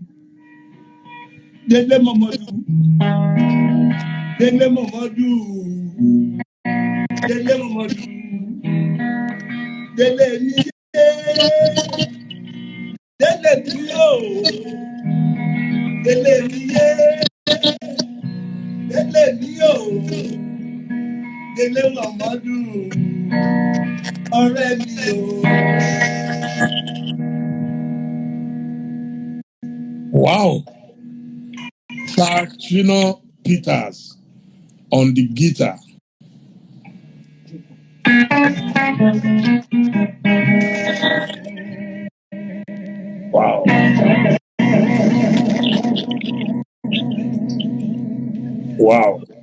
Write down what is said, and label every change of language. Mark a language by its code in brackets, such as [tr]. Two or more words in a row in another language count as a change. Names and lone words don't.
[yo] Dele Momodu, Dele Momodu, Dele Momodu, Dele mi yé, Dele mi yóò, Dele mi yé, Dele mi yóò, Dele Momodu, ọ̀rẹ́ mi yóò. [en] Wow. Sir Shina Peters on the guitar. Wow. Wow.